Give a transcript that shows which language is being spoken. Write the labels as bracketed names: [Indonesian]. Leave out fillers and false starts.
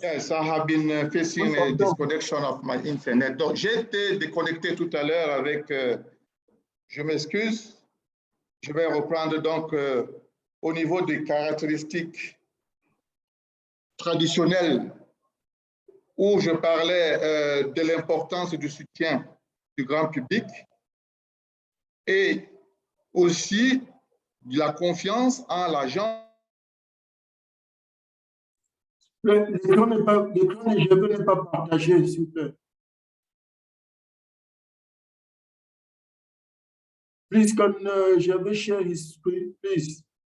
[English] Yes, I have been facing a disconnection of my internet. [French] Donc, j'ai été déconnecté tout à l'heure avec, je m'excuse, je vais reprendre donc au niveau des caractéristiques traditionnelles où je parlais de l'importance du soutien du grand public et aussi de la confiance en l'agent. L'écran n'est pas partagé, s'il vous plaît. [English] Please, can Javier share his screen, please?